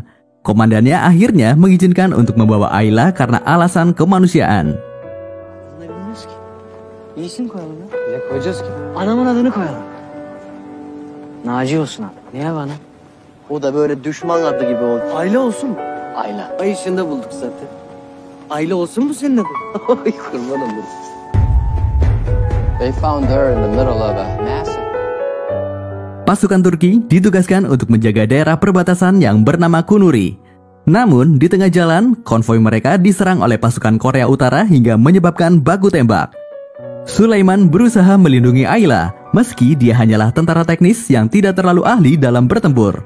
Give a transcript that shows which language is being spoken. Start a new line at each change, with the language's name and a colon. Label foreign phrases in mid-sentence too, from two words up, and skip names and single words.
Indonesian: Komandannya akhirnya mengizinkan untuk membawa Ayla karena alasan kemanusiaan.
Turkish: İsim koyalım ya. Ne koyacağız ki? Anamın adını koyalım. Naci olsun abi. Niye bana? O da böyle düşman adı gibi oldu. Ayla olsun. Ayla. Ay içinde bulduk zaten. Ayla olsun mu senin adın? Ay kurban olurum.
English: They found her in the middle of a massive.
Indonesian: Pasukan Turki ditugaskan untuk menjaga daerah perbatasan yang bernama Kunuri. Namun, di tengah jalan, konvoi mereka diserang oleh pasukan Korea Utara hingga menyebabkan baku tembak. Sulaiman berusaha melindungi Ayla, meski dia hanyalah tentara teknis yang tidak terlalu ahli dalam bertempur.